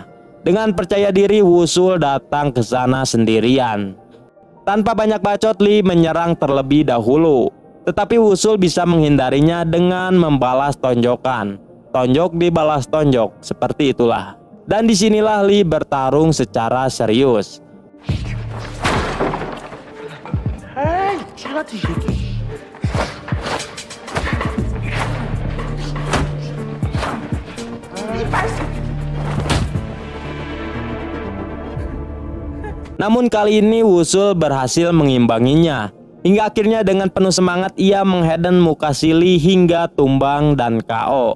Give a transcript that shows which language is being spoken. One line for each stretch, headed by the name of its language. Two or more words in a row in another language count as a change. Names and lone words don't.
Indonesian: Dengan percaya diri, Woo-sul datang ke sana sendirian. Tanpa banyak bacot, Lee menyerang terlebih dahulu. Tetapi Woo-sul bisa menghindarinya dengan membalas tonjokan. Tonjok dibalas tonjok, seperti itulah. Dan disinilah Lee bertarung secara serius.
Korean: 에이, 개 같은 새끼.
Indonesian: Namun kali ini Woo-sul berhasil mengimbanginya. Hingga akhirnya dengan penuh semangat ia menghadang muka si Lee hingga tumbang dan KO.